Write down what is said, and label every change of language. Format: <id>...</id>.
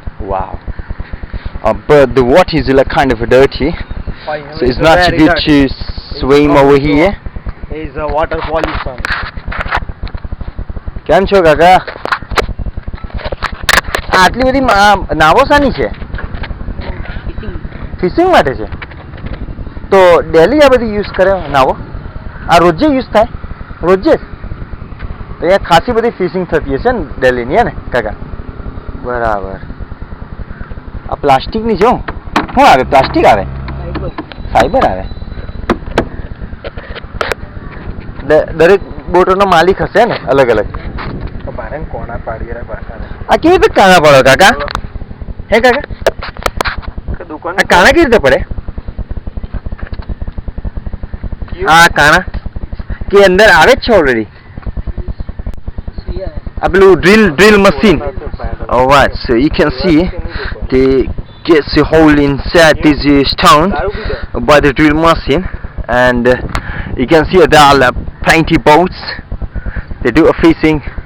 <en>wow but the water is like kind of dirty so it's not good to swim over here. Is a water pollution.</en> <gu>કેમ છો કાકા આટલી બધી નાવો સાની છે fishing માટે છે તો ડેલી આ બધી યુઝ કરે નાવો આ રોજે યુઝ થાય રોજે તો અહીંયા ખાસી બધી ફિશિંગ થતી હશે ને ડેલીની હે ને કાકા બરાબર આ પ્લાસ્ટિકની છે શું આવે પ્લાસ્ટિક આવે ફાઈબર આવે દરેક બોટોનો માલિક હશે ને અલગ અલગ કોણા પાડીએ આ કેવી રીતે કાણા પડે કાકા હે કાકા કાણા કેવી રીતે પડે</gu> <hi>हाँ काना के अंदर आवे छे ऑलरेडी अब लो</hi> <gu>drill machine.</gu> <en>Alright, so you can see they get the hole inside this stone by the drill machine, and you can see there are plenty boats. They do a fishing.</en>